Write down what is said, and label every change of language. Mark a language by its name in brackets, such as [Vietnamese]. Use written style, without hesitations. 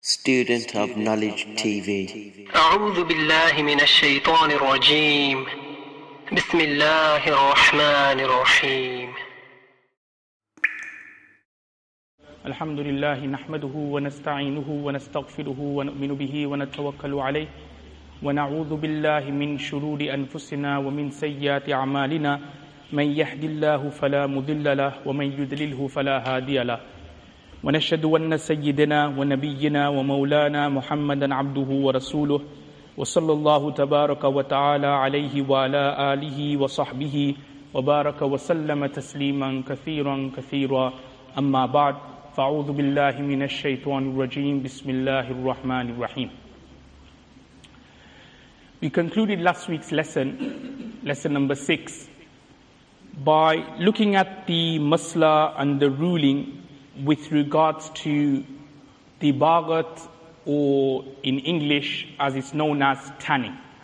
[English] student of Knowledge TV. [Arabic] أعوذ بالله من الشيطان الرجيم. بسم الله الرحمن الرحيم. الحمد لله نحمده ونستعينه ونستغفره ونؤمن به ونتوكل عليه ونعوذ بالله من شرور أنفسنا ومن سيئات أعمالنا من يهد الله فلا مضل له ومن يضلله فلا هادي له ونشهد أن سيدنا ونبينا ومولانا محمدا عبده ورسوله وصلى الله تبارك وتعالى عليه وعلى آله وصحبه وبارك وسلم تسليما كثيرا أما بعد فأعوذ بالله من الشيطان الرجيم بسم الله الرحمن الرحيم. [English] We concluded last week's lesson number 6, by looking at the masla and the ruling with regards to dibaagha, or in English as it's known as tanning.